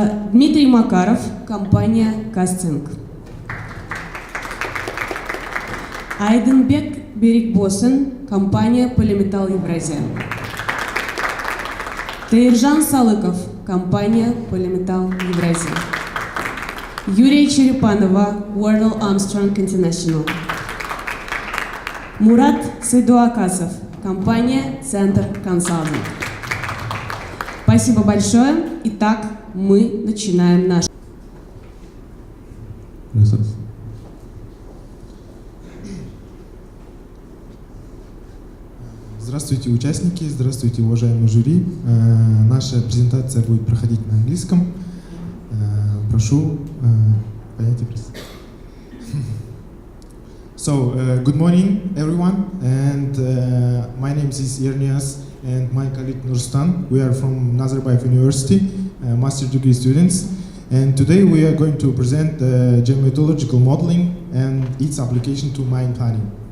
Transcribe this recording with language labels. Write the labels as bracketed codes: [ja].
[ru] Дмитрий Макаров, компания «Кастинг». Айденбек Берикбосен, компания «Полиметалл Евразия». Таиржан Салыков, компания «Полиметалл Евразия». Юрия Черепанова, World Armstrong International. Мурат Сайдуакасов, компания «Центр Консалтинг». Спасибо большое. Итак, мы начинаем наш... Здравствуйте, участники, здравствуйте, уважаемый жюри. Наша презентация будет проходить на английском. Прошу понятие презентации. [en] So, good morning, everyone, and my name is Ernias, and my colleague Nurstan. We are from Nazarbayev University, master degree students, and today we are going to present geometallurgical modeling and its application to mine planning.